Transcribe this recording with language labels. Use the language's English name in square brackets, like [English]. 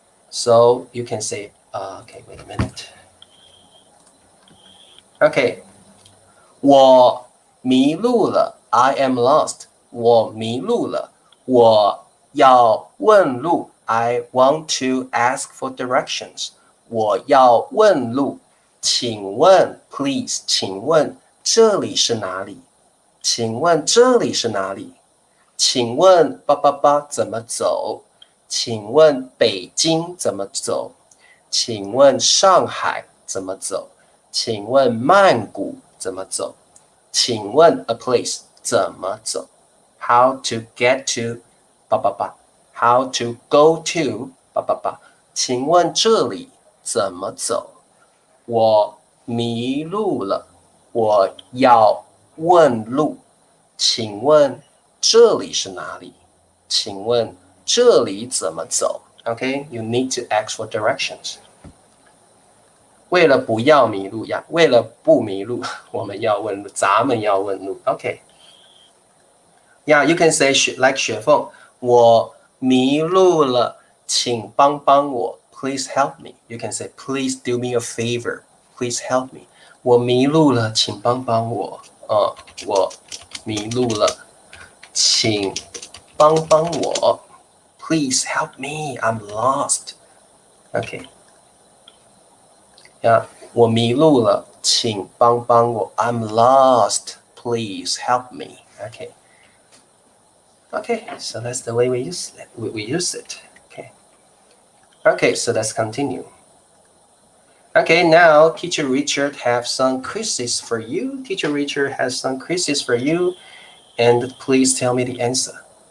[English] So you can say, okay, wait a minute. Okay, [Chinese] 我迷路了。 [English] I am lost. [Chinese] 我迷路了。我要问路。 [English] I want to ask for directions. [Chinese] 我要问路，请问 ， [English] please， [Chinese] 请问这里是哪里？请问这里是哪里？请问怎么走？请问北京怎么走？请问上海怎么走？请问曼谷怎么走？请问 [English] a place [Chinese] 怎么走 [English] ？How to get to How to go to [Chinese] 请问这里？怎么走？我迷路了，我要问路。请问这里是哪里？请问这里怎么走 [English] ？Okay, you need to ask for directions. [Chinese] 为了不要迷路呀，为了不迷路，我们要问路，咱们要问路。 [English] Okay. Yeah, you can say like 雪凤， [Chinese] 我迷路了，请帮帮我。 [English] Please help me. You can say, please do me a favor. Please help me. [Chinese] 我迷路了，请帮帮我。我迷路了，请帮帮我。 [English] Please help me. I'm lost. Okay. [Chinese] Yeah, 我迷路了，请帮帮我。 [English] I'm lost. Please help me. Okay. Okay, so that's the way we use it. We use it. Okay, so let's continue. Okay, now Teacher Richard have some quizzes for you. Teacher Richard has some quizzes for you, and please tell me the answer.